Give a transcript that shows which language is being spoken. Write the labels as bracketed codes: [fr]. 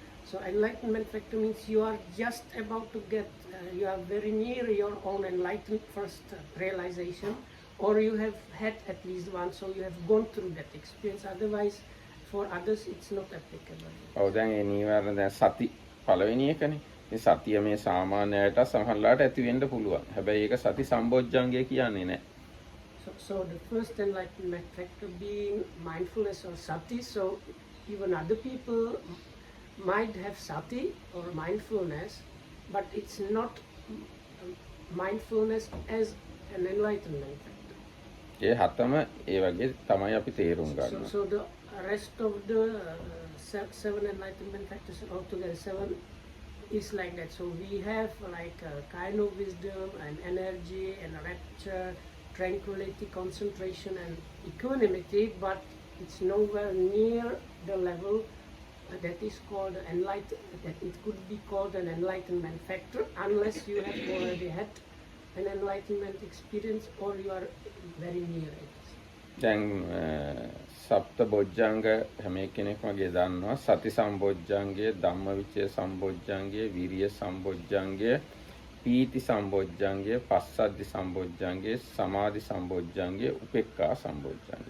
[en] So enlightenment factor means you are just about to get, you are very near your own enlightened first realization, or you have had at least one, so you have gone through that experience. Otherwise, for others, it's not applicable. [si] ඔව් දැන් ඒ නීවරණ දැන් සති පළවෙනි එකනේ. මේ සතිය මේ සාමාන්‍යයට සමහරලාට ඇති වෙන්න පුළුවන්. හැබැයි ඒක සති සම්බොජ්ජංගය කියන්නේ නැහැ. [en] So the first enlightenment factor being mindfulness or sati. So even other people might have sati or mindfulness, but it's not mindfulness as an enlightenment factor. [si] ඒ හතම ඒ වගේ තමයි අපි තේරුම් ගන්න. [en] So the rest of the 7 enlightenment factors altogether, 7 is like that. So we have like a kind of wisdom and energy and rapture, tranquility, concentration, and equanimity, but it's nowhere near the level that is called that it could be called an enlightenment factor unless you have already had an enlightenment experience or you are very near it. [si] දැන් සප්ත බොජ්ජංග හැම කෙනෙක්ම ගේ දන්නවා. සති සම්බොජ්ජංගය, ධම්මවිචය සම්බොජ්ජංගය, විරිය සම්බොජ්ජංගය, පීති සම්බොජ්ජංගය, පස්සද්ධි සම්බොජ්ජංගය, සමාධි සම්බොජ්ජංගය, උපේක්ඛා සම්බොජ්ජංගය.